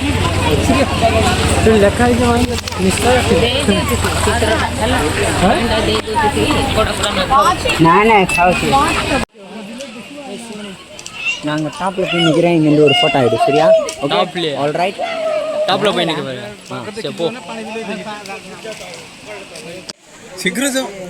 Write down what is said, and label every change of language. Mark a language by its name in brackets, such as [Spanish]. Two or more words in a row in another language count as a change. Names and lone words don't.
[Odia] ଲେଖା ହେଇଛି ନିଶ୍ଚୟ [Hindi] ना ना खाओ [Tamil] நாங்கள் டாப்பில் போய் நிற்கிறேன் இங்கேருந்து ஒரு ஃபோட்டோ ஆகிடும் சரியா டாப்ல [English] All right [Telugu] టాప్లో పోయి నీకు చెప్పు [Odia] ଶୀଘ୍ର ଯାଅ